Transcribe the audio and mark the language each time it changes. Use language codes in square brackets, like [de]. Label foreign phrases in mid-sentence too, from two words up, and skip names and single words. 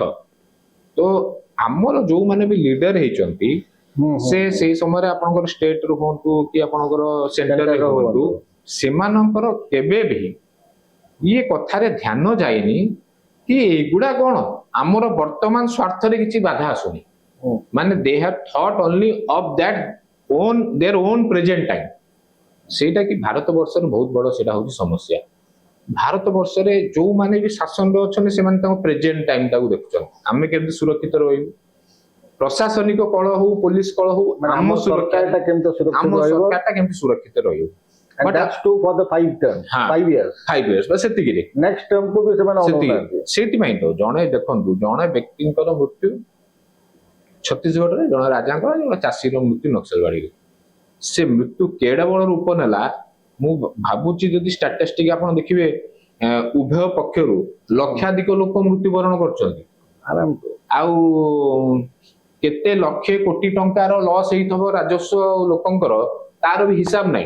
[or] ତ ଆମର ଯୋଉମାନେ ବି ଲିଡର ହେଇଛନ୍ତି, ସେ ସେଇ ସମୟରେ ଆପଣଙ୍କର ଷ୍ଟେଟ ରୁ ହୁଅନ୍ତୁ କି ଆପଣଙ୍କର ସେଣ୍ଟରରେ ହୁଅନ୍ତୁ, ସେମାନଙ୍କର କେବେ ବି ଇଏ କଥାରେ ଧ୍ୟାନ ଯାଇନି କି ଏଗୁଡା କଣ ଆମର ବର୍ତ୍ତମାନ ସ୍ୱାର୍ଥରେ କିଛି ବାଧା ଆସୁନି, ମାନେ [en] they have thought only of that their own present time. [or] ସେଇଟା କି ଭାରତ ବର୍ଷରେ ବହୁତ ବଡ ସେଇଟା ହଉଛି ସମସ୍ୟା। ଭାରତ ବର୍ଷରେ ଯୋଉମାନେ ବି ଶାସନରେ ଅଛନ୍ତି ସେମାନେ ତାଙ୍କ [en] present time [or] ଟାକୁ ଦେଖୁଛନ୍ତି, ଆମେ କେମିତି ସୁରକ୍ଷିତ ରହିବୁ, ପ୍ରଶାସନିକ କଳ ହଉ ପୋଲିସ କଳ ହଉ, ଆମ ସରକାରଟା କେମିତି ସୁରକ୍ଷିତ ରହିବ। [en] And that's true for the 5 terms, 5 years. [or] 5 years ବସ୍ ସେତିକିରେ [en] next term [or] କୁ ବି ସେମାନେ ଅନଉନାହାନ୍ତି। ସେଇଥିପାଇଁ ତ ଜଣେ ଦେଖନ୍ତୁ, ଜଣେ ବ୍ୟକ୍ତିଙ୍କର ମୃତ୍ୟୁ ଛତିଶଗଡ଼ରେ, ଜଣେ ରାଜାଙ୍କର, ଜଣେ ଚାଷୀର ମୃତ୍ୟୁ ନକ୍ସଲବାଡିରେ, ସେ ମୃତ୍ୟୁ କେଡେ ବଡ ରୂପ ନେଲା। ମୁଁ ଭାବୁଛି ଯଦି ଷ୍ଟାଟିଷ୍ଟିକ ଆପଣ ଦେଖିବେ, ଉଭୟ ପକ୍ଷରୁ ଲକ୍ଷାଧିକ ଲୋକ ମୃତ୍ୟୁବରଣ କରୁଛନ୍ତି, ଆଉ କେତେ ଲକ୍ଷେ କୋଟି ଟଙ୍କାର ଲସ୍ ହେଇଥିବ ରାଜସ୍ୱ ଲୋକଙ୍କର, ତାର ବି ହିସାବ ନାହିଁ।